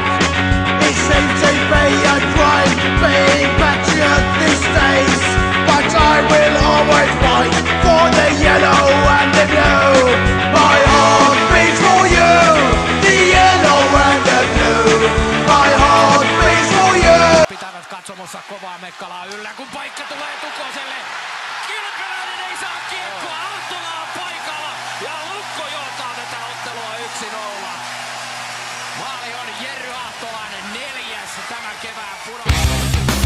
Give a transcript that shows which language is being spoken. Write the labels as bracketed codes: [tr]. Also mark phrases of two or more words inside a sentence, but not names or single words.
[en] It seems to be a crime being patriot these days, but I will always fight for the yellow and the blue. My heart beats for you, the yellow and the blue. My heart beats for you. [fi] Pitävät katsomossa kovaa Mekkalaa yllä, kun paikka tulee Tukoselle. Kilpeläinen ei saa kiekkoa, Alttola on paikalla ja Lukko johtaa tätä ottelua 1-0. Maali on Jerry Ahtolainen 4. tämän kevään pudotus.